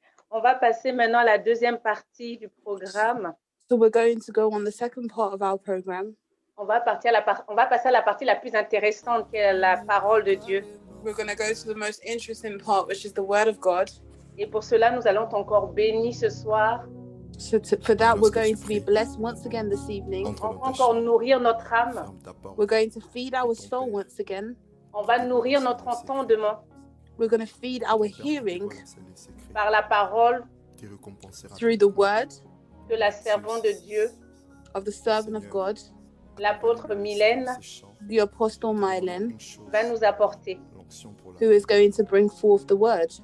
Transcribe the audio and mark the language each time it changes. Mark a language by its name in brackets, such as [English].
[French] On va passer maintenant à la deuxième partie du programme. [English] So we're going to go on the second part of our program. [French] On va passer à la partie la plus intéressante qui est la parole de Dieu. [English] We're going to go to the most interesting part, which is the Word of God. [French] Et pour cela, nous allons être encore bénis ce soir. [English] So for that, we're going to be blessed once again this evening. [French] On va encore nourrir notre âme. [English] We're going to feed our soul once again. [French] On va nourrir notre entendement. [English] We're going to feed our hearing [French] par la parole [English] through the word [French] de la servante de Dieu, [English] of the servant of God, [French] l'apôtre Mylène, [English] the apostle Mylène, [French] va nous apporter. [English] Who is going to bring forth the word.